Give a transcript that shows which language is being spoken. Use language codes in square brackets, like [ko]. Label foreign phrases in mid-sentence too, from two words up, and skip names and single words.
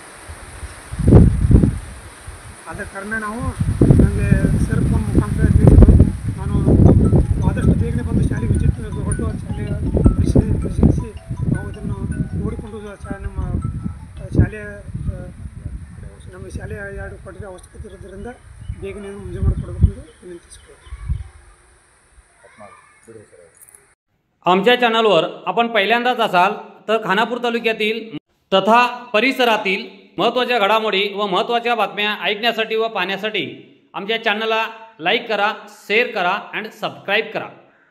[kn] ಆದ ಕಾರಣ ನಾವು ನನಗೆ ಸರ್ ಫೋನ್ ಮುಖಾಂತರ ತಿಳಿಸಿದ್ರು, ನಾನು ಆದಷ್ಟು ಬೇಗನೆ ಬಂದು ಶಾಲೆಗೆ ವಿಸಿಟ್ ಹೊರಟು ಶಾಲೆಯ ಪರಿಶೀಲಿಸಿ ನಾವು ಇದನ್ನು ನೋಡಿಕೊಂಡು ನಮ್ಮ ಶಾಲೆಯ 2 ಕೊಠಡಿ ಅವಶ್ಯಕತೆ ಇರೋದರಿಂದ ಬೇಗನೆ ಮುಂಜೆ ಮಾಡಿಕೊಡಬೇಕೆಂದು विनंती। [mr] आमच्या चॅनलवर आपण पहिल्यांदाच असाल तर खानापूर तालुक्यातील तथा परिसरातील महत्त्वाच्या घडामोडी व महत्त्वाच्या बातम्या ऐकण्यासाठी व पाहण्यासाठी आमच्या चॅनलला लाईक करा, शेअर करा आणि सबस्क्राईब करा।